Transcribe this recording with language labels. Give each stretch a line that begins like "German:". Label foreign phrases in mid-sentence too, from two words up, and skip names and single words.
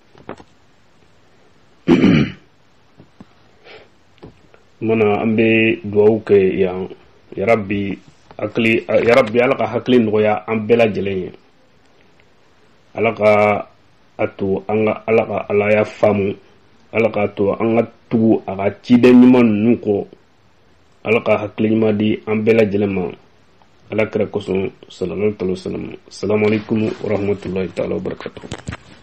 Bambara: Mana an bɛ dugawu kɛ yan yarabi Ala ka hakili nɔgɔya an bɛɛ lajɛlen ye. Ala ka a to an ka Ala ka Alaya faamu. Ala ka to an ka tugu a ka ciden ɲuman ninnu kɔ. Ala ka hakili ɲuman di an bɛɛ lajɛlen ma. Ala kira kosɔn
Arabic: صلى الله عليه وسلم. السلام عليكم ورحمة الله تعالى وبركاته.